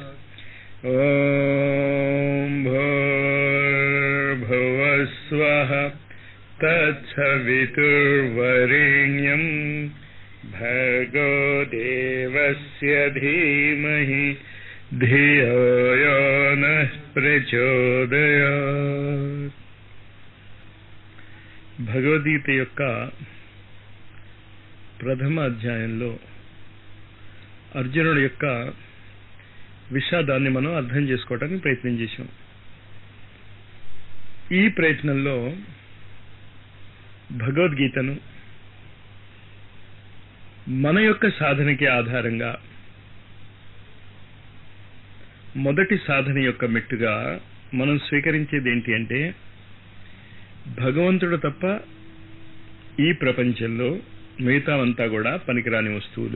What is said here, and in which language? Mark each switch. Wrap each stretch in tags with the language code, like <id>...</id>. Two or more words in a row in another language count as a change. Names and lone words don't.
<sa>ॐ भूर्भुवस्वः तत्सवितुर्वरेण्यं भर्गो देवस्य धीमहि धियो यो नः ప్రచోదయాత్.</sa> <te>భగవద్గీత యొక్క ప్రథమ అధ్యాయంలో అర్జునుడి యొక్క విషాదాన్ని మనం అర్థం చేసుకోవడానికి ప్రయత్నం చేశాం. ఈ ప్రయత్నంలో భగవద్గీతను మన యొక్క సాధనకి ఆధారంగా మొదటి సాధన యొక్క మెట్టుగా మనం స్వీకరించేది ఏంటి అంటే, భగవంతుడు తప్ప ఈ ప్రపంచంలో మిగతావంతా కూడా పనికిరాని వస్తువులు.</te>